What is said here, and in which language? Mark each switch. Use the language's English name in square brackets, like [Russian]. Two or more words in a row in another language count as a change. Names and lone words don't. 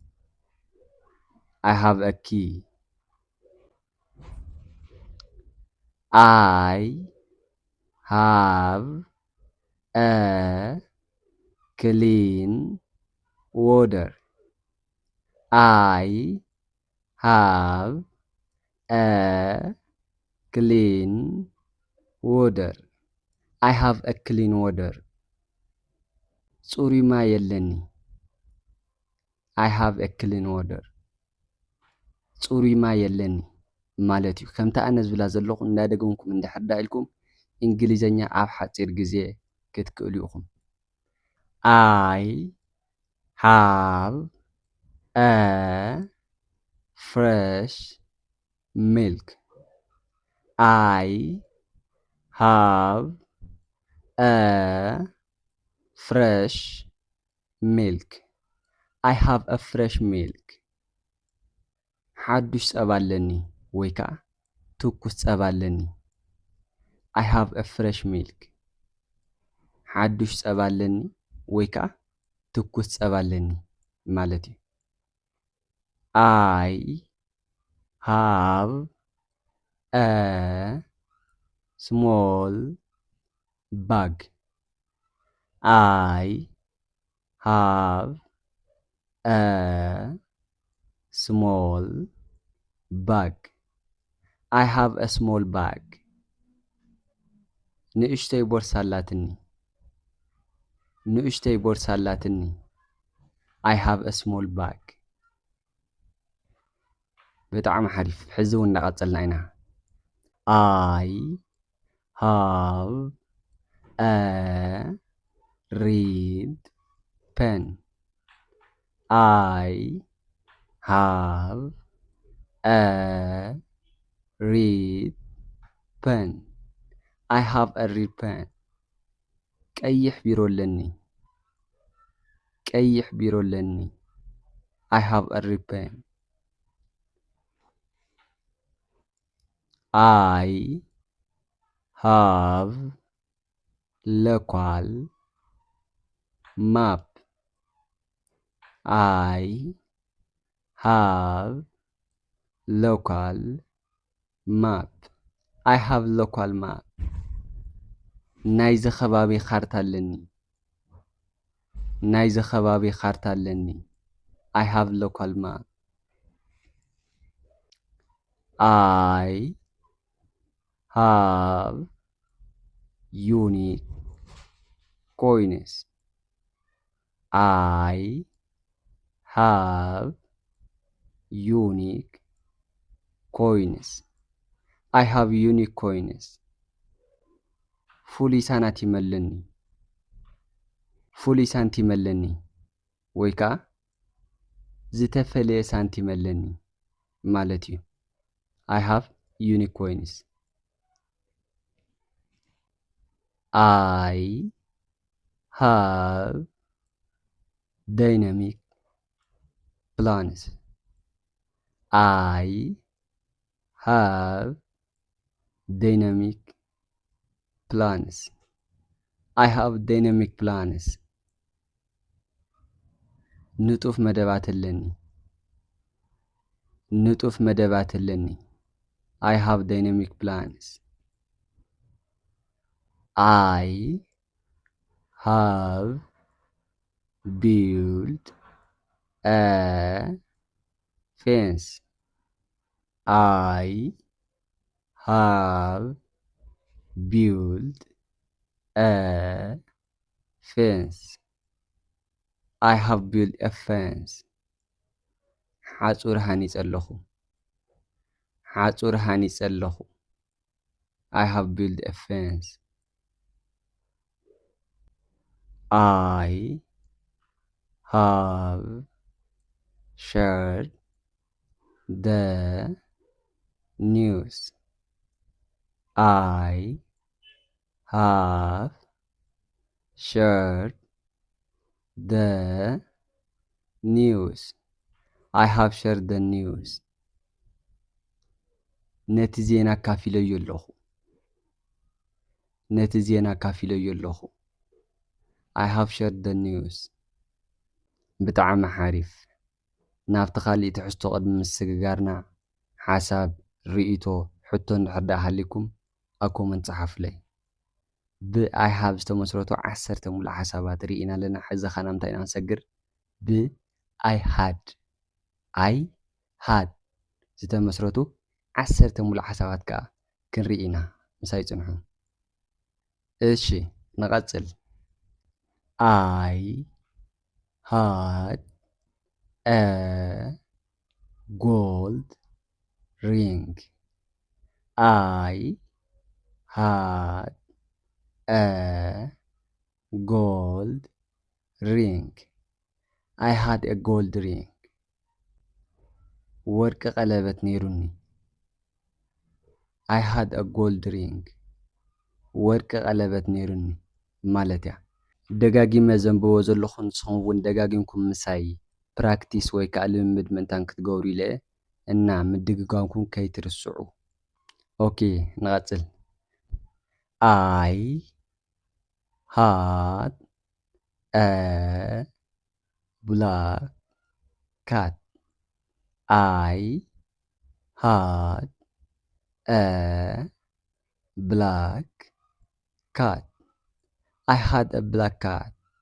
[English] I have a key. I have a clean water. I have a clean water. I have a clean water. [Tigrinya] ጽሩይ ማይ የለኒ. [English] I have a clean water. [Tigrinya] ጽሩይ ማይ የለኒ ማለት እዩ። ከምታ ኣነ ዝብላ ዘለኹ እንዳደገምኩም እንድሕር ኢልኩም እንግሊዘኛ ኣብ ሓፂር ግዜ ክትክእሉ ኢኹም። [English] I have a fresh milk. I have a fresh milk. I have a fresh milk. [Tigrinya] ሓዱሽ ጸባ ኣለኒ ወይ ከዓ ትኩስ ጸባ ኣለኒ። [English] I have a fresh milk. [Tigrinya] ሓዱሽ ጸባ ኣለኒ ወይ ከዓ ትኩስ ጸባ ኣለኒ ማለት እዩ። [English] I have a small bag. I have a small bag. I have a small bag. [Tigrinya] ንእሽተይ ቦርሳ ኣላትኒ. ንእሽተይ ቦርሳ ኣላትኒ. [English] I have a small bag. [Tigrinya] በጣዕሚ ሓሪፍ። ሕዚ እውን እናቐፀልና ኢና። [English] I have a red pen. I have a red pen. I have a red pen. [Tigrinya] ቀይሕ ቢሮ ኣለኒ. ቀይሕ ቢሮ ኣለኒ. [English] I have a red pen. I have local map. I have local map. I have local map. [Tigrinya] ናይዚ ከባቢ ካርታ ኣለኒ. ናይዚ ከባቢ ካርታ ኣለኒ. [English] I have local map. I have unique coins. I have unique coins. I have unique coins. [Tigrinya] ፍሉይ ሳንቲም ኣለኒ. ፍሉይ ሳንቲም ኣለኒ ወይ ከዓ ዝተፈለየ ሳንቲም ኣለኒ ማለት እዩ። [English] I have unique coins. I have dynamic plans. I have dynamic plans. I have dynamic plans. [Tigrinya] ንጡፍ መደባት ኣለኒ. ንጡፍ መደባት ኣለኒ [English] I have dynamic plans I have built a fence I have built a fence I have built a fence [Tigrinya] ሓጹር ሃኒጸ ኣለኹ ሓጹር ሃኒጸ ኣለኹ [English] I have built a fence I have shared the news I have shared the news I have shared the news [Tigrinya] ነቲ ዜና ካፊለዮ ኣለኹ ነቲ ዜና ካፊለዮ ኣለኹ [English] I have shared the news [Tigrinya] ብጣዕሚ ሓሪፍ ናብቲ ኻሊእ ትሕዝቶ ቅድሚ ምስግጋርና ሓሳብ ርእይቶ ሕቶ እንድሕር ዳኣ ሃሊኩም ኣብ ኮመንት ጸሓፉለይ [English] I have [Tigrinya] ዝተመስረቱ 10 ሙሉእ ሓሳባት ርኢና ኣለና ሕዚ ኸ ናብ እንታይ ኢና ንሰግር I had ዝተመስረቱ 10 ሙሉእ ሓሳባት ከዓ ክንርኢ ኢና ምሳይ ጽንሑ እሺ ንቐጽል [English] I had a gold ring I had a gold ring I had a gold ring [Tigrinya] ወርቂ ቀለበት ነይሩኒ [English] I had a gold ring [Tigrinya] ወርቂ ቀለበት ነይሩኒ ማለት እያ ደጋጊመ ዘንብቦ ዘለኹ ንስኹም እውን ደጋጊምኩም ምሳይ ፕራክቲስ ወይ ከዓ ልምምድ ምእንታን ክትገብሩ ኢለ እና ምድግጋምኩም ከይትርስዑ ኦኬ ንቐጽል [English] I had a black cat I had a black cat I had a black cat